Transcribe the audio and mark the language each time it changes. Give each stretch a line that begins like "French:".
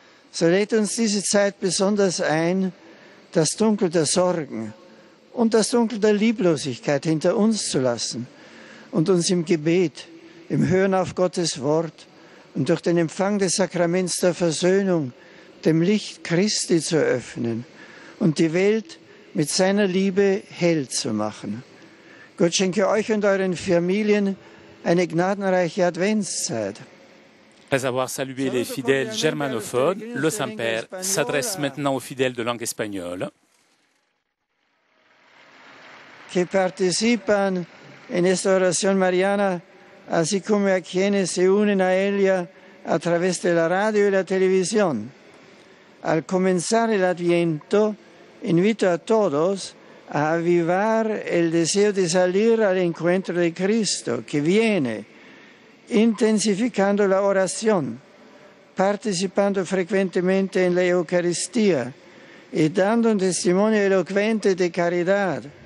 German: So lädt uns diese Zeit besonders ein, das Dunkel der Sorgen und das Dunkel der Lieblosigkeit hinter uns zu lassen und uns im Gebet, im Hören auf Gottes Wort und durch den Empfang des Sakraments der Versöhnung dem Licht Christi zu öffnen und die Welt mit seiner Liebe hell zu machen. Gott schenke euch und euren Familien eine gnadenreiche Adventszeit.
French: Après avoir salué les fidèles germanophones, le Saint-Père s'adresse maintenant aux fidèles de langue espagnole.
Spanish: Que participan en esta oración mariana, así como a quienes se unen a ella a través de la radio y la televisión. Al comenzar el Adviento, invito a todos a avivar el deseo de salir al encuentro de Cristo, que viene intensificando la oración, participando frecuentemente en la Eucaristía y dando un testimonio elocuente de caridad.